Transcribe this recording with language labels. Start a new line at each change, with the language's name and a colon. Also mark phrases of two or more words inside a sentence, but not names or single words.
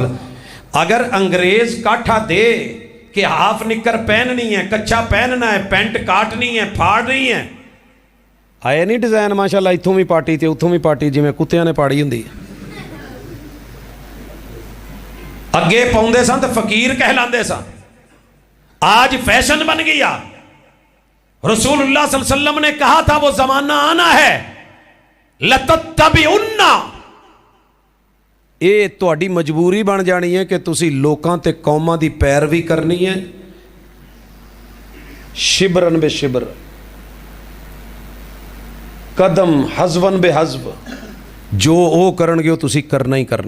Punjabi: اگر انگریز کاٹھا دے کہ ہاف نکر پہننی ہے، کچا پہننا ہے، پینٹ کاٹنی ہے، پھاڑنی ہے، آئے نہیں ڈیزائن ماشاءاللہ, ایتھوں بھی پارٹی تے اوتھوں بھی پارٹی، جویں کتیاں نے پاڑی ہندی. اگے پاؤندے سن تے فقیر کہلاندے سن، اج فیشن بن گیا.
Urdu: رسول اللہ
Arabic: صلى الله عليه وسلم
Urdu: نے کہا تھا وہ زمانہ آنا ہے,
Punjabi: लतत्तबिउन्ना, ਇਹ ਤੁਹਾਡੀ ਮਜਬੂਰੀ ਬਣ ਜਾਣੀ ਹੈ ਕਿ ਤੁਸੀਂ ਲੋਕਾਂ ਤੇ ਕੌਮਾਂ ਦੀ ਪੈਰਵੀ ਕਰਨੀ ਹੈ,
Arabic: شبرا بشبر,
Punjabi: ਕਦਮ
Arabic: حذوا بحذو,
Punjabi: ਜੋ ਉਹ ਕਰਨਗੇ ਉਹ ਤੁਸੀਂ ਕਰਨਾ ਹੀ ਕਰਨਾ।